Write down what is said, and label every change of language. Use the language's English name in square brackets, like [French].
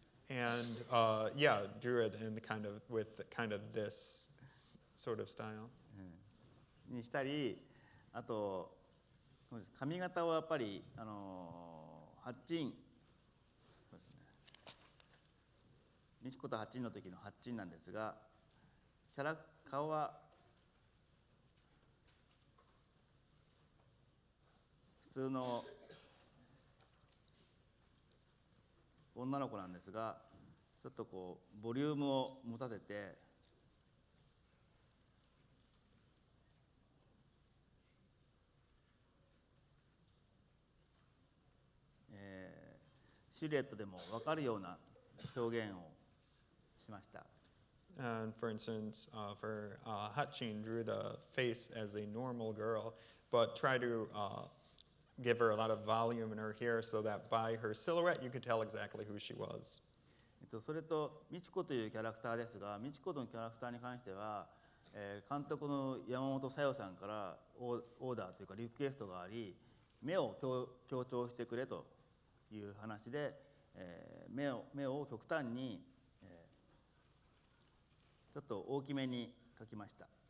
[English] And yeah, drew it in with kind of this sort of style. [Japanese] にしたり、あとそうです髪型をやっぱりハッチン、そうですね、ミチコとハッチンの時のハッチンなんですが、顔は普通の女の子なんですが、ちょっとこうボリュームを持たせて、シルエットでも分かるような表現をしました。 [English] And for instance, for Hachin drew the face as a normal girl, but tried to give her a lot of volume in her hair so that by her silhouette you could tell exactly who she was. [Japanese] それとミチコというキャラクターですが、ミチコのキャラクターに関しては、監督の山本小夜さんからオーダーというかリクエストがあり、目を強調してくれという話で、目を極端に、ちょっと大きめに描きました。